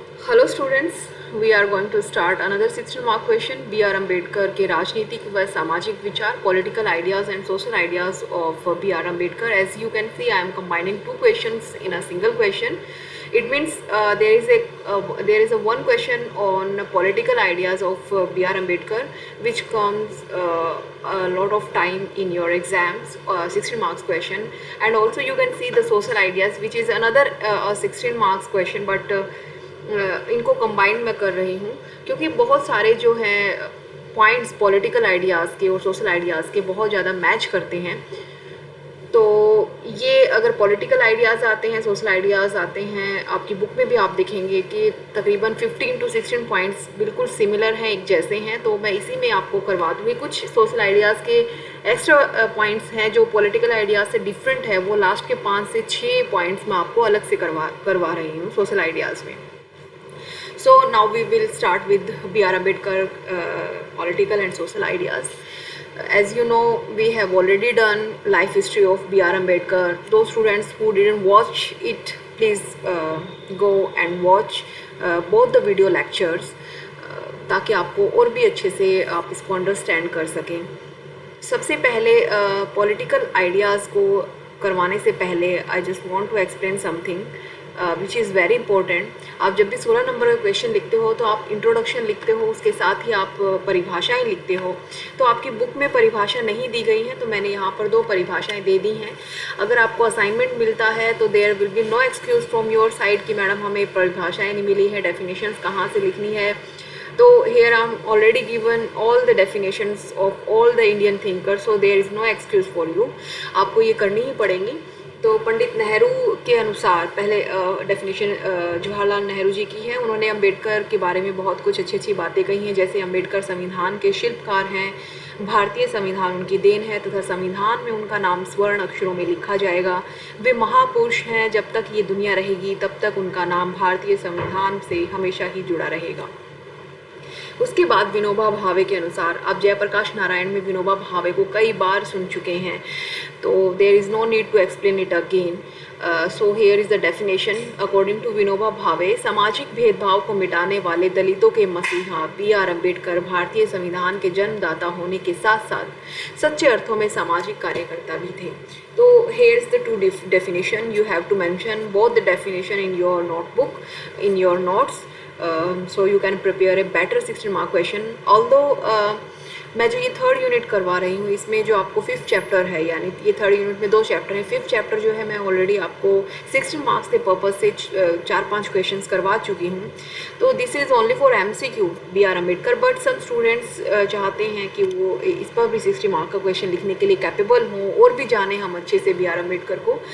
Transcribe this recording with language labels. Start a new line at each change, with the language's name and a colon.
English: hello students, we are going to start another 16 mark question B R Ambedkar के
Hindi: राजनीतिक व सामाजिक विचार
English: Political ideas and social ideas of B R Ambedkar. As you can see, I am combining two questions in a single question. It means there is a one question on political ideas of B R Ambedkar, which comes a lot of time in your exams, 16 marks question. And also you can see the social ideas, which is another 16 marks question, but
Hindi: इनको combine मैं कर रही हूँ क्योंकि बहुत सारे जो हैं पॉइंट्स पॉलिटिकल आइडियाज़ के और सोशल आइडियाज़ के बहुत ज़्यादा मैच करते हैं. तो ये अगर पॉलिटिकल आइडियाज़ आते हैं, सोशल आइडियाज़ आते हैं, आपकी बुक में भी आप देखेंगे कि तकरीबन 15 to 16 पॉइंट्स बिल्कुल सिमिलर हैं, एक जैसे हैं. तो मैं इसी में आपको करवा दूँगी. कुछ सोशल आइडियाज़ के एक्स्ट्रा पॉइंट्स हैं जो पॉलिटिकल आइडियाज़ से डिफरेंट है, वो लास्ट के 5 से 6 पॉइंट्स मैं आपको अलग से करवा रही हूँ सोशल आइडियाज़ में.
English: So now we will start with B.R. Ambedkar political and social ideas. As you know, we have already done life history of B.R. Ambedkar. Those students who didn't watch it, please go and watch both the video lectures
Hindi: ताकि आपको और भी अच्छे से आप इसको understand कर सकें. सबसे पहले पॉलिटिकल आइडियाज़ को करवाने से पहले
English: I just want to explain something which is very important.
Hindi: आप जब भी 16 नंबर का क्वेश्चन लिखते हो तो आप इंट्रोडक्शन लिखते हो, उसके साथ ही आप परिभाषाएं लिखते हो. तो आपकी बुक में परिभाषा नहीं दी गई है, तो मैंने यहाँ पर 2 परिभाषाएं दे दी हैं. अगर आपको असाइनमेंट मिलता है तो
English: there will be no excuse from your side
Hindi: कि मैडम हमें परिभाषाएँ नहीं मिली है, डेफिनेशंस कहाँ से लिखनी है.
English: तो here I'm already given all the definitions of all the Indian thinkers, so there is no excuse for you.
Hindi: आपको ये करनी ही पड़ेंगी. तो पंडित नेहरू के अनुसार पहले डेफिनेशन जवाहरलाल नेहरू जी की है. उन्होंने अम्बेडकर के बारे में बहुत कुछ अच्छी अच्छी बातें कही हैं, जैसे अम्बेडकर संविधान के शिल्पकार हैं, भारतीय संविधान उनकी देन है तथा संविधान में उनका नाम स्वर्ण अक्षरों में लिखा जाएगा. वे महापुरुष हैं, जब तक ये दुनिया रहेगी तब तक उनका नाम भारतीय संविधान से हमेशा ही जुड़ा रहेगा. उसके बाद विनोबा भावे के अनुसार, आप जयप्रकाश नारायण में विनोबा भावे को कई बार सुन चुके हैं, तो
English: There is no need to explain it again. So here is the definition. According to Vinoba Bhave,
Hindi: सामाजिक भेदभाव को मिटाने वाले दलितों के मसीहा बी आर अम्बेडकर भारतीय संविधान के जन्मदाता होने के साथ साथ सच्चे अर्थों में सामाजिक कार्यकर्ता भी थे.
English: तो here is the 2 definition. You have to mention both the definition in your notebook, in your notes. So you can prepare a better 16 mark question.
Hindi: Although मैं जो ये 3rd यूनिट करवा रही हूँ, इसमें जो आपको 5th चैप्टर है, यानी ये 3rd यूनिट में 2 चैप्टर हैं. 5th चैप्टर जो है मैं ऑलरेडी आपको 16 मार्क्स के पर्पज़ से 4-5 क्वेश्चंस करवा चुकी हूँ. तो
English: this is only for MCQ B R Ambedkar, but some students
Hindi: चाहते हैं कि वो इस पर भी 60 मार्क का क्वेश्चन लिखने के लिए कैपेबल हों और भी जाने हम अच्छे से बी आर अम्बेडकर को.